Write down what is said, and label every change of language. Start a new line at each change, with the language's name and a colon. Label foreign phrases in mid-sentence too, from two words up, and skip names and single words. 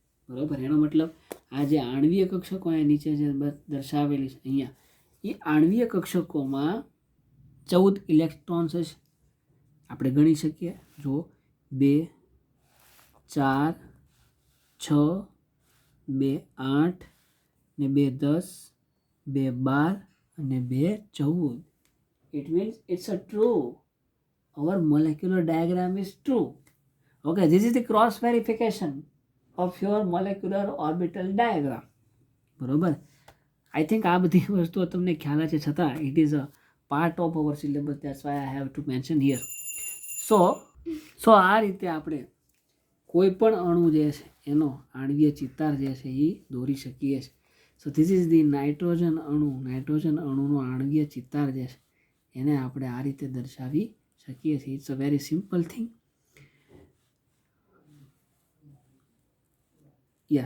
Gujarati: એનો મતલબ આ જે આણવીય કક્ષકો અહીંયા નીચે જે દર્શાવેલી છે અહીંયા એ આણ્વીય કક્ષકોમાં 14 ઇલેક્ટ્રોન્સ જ આપણે ગણી શકીએ. જો 2 4 6 2 8 ને 2 10 2 12 અને 2 14.
English: It means it's a true. Our molecular diagram is true. Okay, this is the cross verification of your molecular orbital diagram. બરોબર. I think
Gujarati: આ બધી વસ્તુઓ તમને ખ્યાલ છે, છતાં
English: it is a part of our syllabus. That's why I have to mention here.
Gujarati: So આ રીતે આપણે કોઈ પણ અણુ જે છે એનો આણ્વીય ચિત્તાર જે છે એ દોરી શકીએ છીએ.
English: so this is the nitrogen
Gujarati: અણુનો આણ્વીય ચિત્તાર જે છે એને આપણે આ રીતે દર્શાવી શકીએ છીએ.
English: it's a very simple thing. yes.